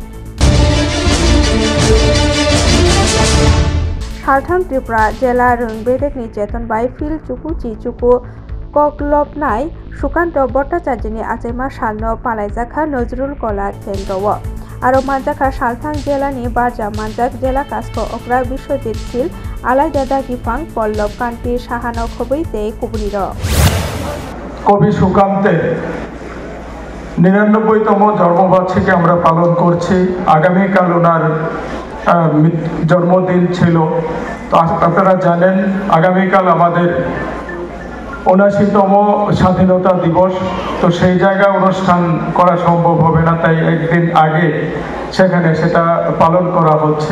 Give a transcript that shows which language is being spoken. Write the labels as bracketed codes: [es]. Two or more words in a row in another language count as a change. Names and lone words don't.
[brx] सालथां त्रिपुरा जिला रोंबेदेकनि चेतन बाय फिल चुकु चिचुकु ककलबनाय सुकान्त भट्टाचार्यनि आचेमा सालनो पालायजाखा नजरुल कला केन्द्रव आरो मानजाखा सालथां जिलानि बारजा मानजाक जिला कास्को ओकरा बिश्वजित सिल आलायदादा गिफां पल्लव कान्ति साहानो खबै ते कुबुनिर [bn] কবি সুকান্তে 99তম জন্মবার্ষিকী আমরা পালন করছি। আগামীকাল ওনার জন্মদিন ছিল। তো আপনারা জানেন আগামীকাল আমাদের 79তম স্বাধীনতা দিবস। তো সেই জায়গায় অনুষ্ঠান করা সম্ভব হবে না, তাই একদিন আগে সেখানে সেটা পালন করা হচ্ছে।